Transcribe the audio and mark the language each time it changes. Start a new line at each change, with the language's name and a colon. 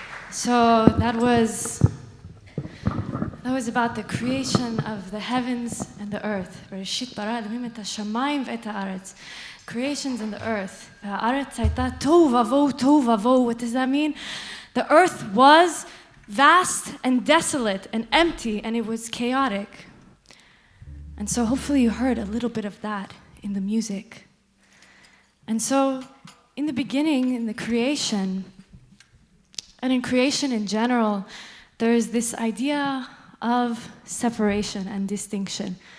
English: So that was about the creation of the heavens and the earth.
Hebrew: בראשית ברא אלוהים את השמיים ואת הארץ.
English: Creations in the earth.
Hebrew: והארץ הייתה תוהו ובוהו, תוהו ובוהו.
English: What does that mean? The earth was vast and desolate and empty, and it was chaotic. And so hopefully you heard a little bit of that in the music. And so in the beginning, in the creation, and in creation in general, there is this idea of separation and distinction.